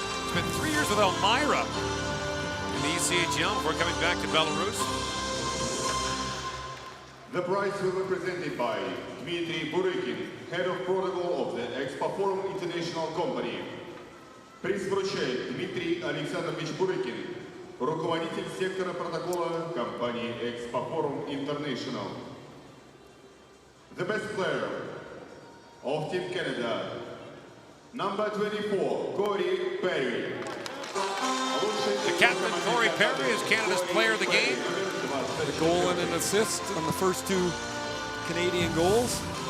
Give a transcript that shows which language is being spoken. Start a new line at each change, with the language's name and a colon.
English: Spent 3 years with Elmira in the ECHL before coming back to Belarus. The prize will be presented by Dmitry Burykin, head of protocol of the Expo-Forum International Company.
Russian: Приз вручает Дмитрий Александрович Бурыкин, руководитель сектора протокола компании Expo-Forum International.
English: The best player of Team Canada, number 24, Corey Perry. The captain, Corey Perry, is Canada's player of the game. A goal and an assist on the first 2 Canadian goals.